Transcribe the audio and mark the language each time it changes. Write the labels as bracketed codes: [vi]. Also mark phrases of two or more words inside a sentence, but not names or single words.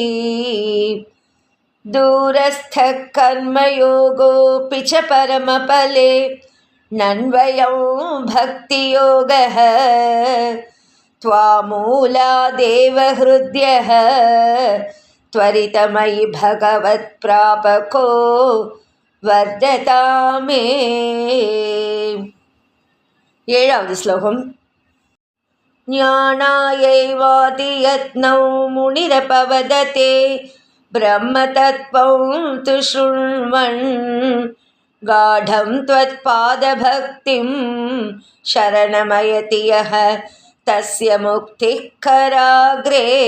[sa] दूरस्थः कर्मयोगोऽपि च परमफले नन्वयो भक्तियोगः त्वामूलादेव हृद्यः त्वरितमयि भगवत्प्रापको വർദ്ധതാമേ. [ta] ஏழாவது ஸ்லோகம். [sa] ജ്ഞാനായൈവാതിയത്നൗ മുനിരപവദത്തെ ബ്രഹ്മതത്വം തു ശൃണ്വൻ ഗാഢം ത്വത്പാദഭക്തിം ശരണമയതി യഃ തസ്യ മുക്തിഃ കരാഗ്രേ.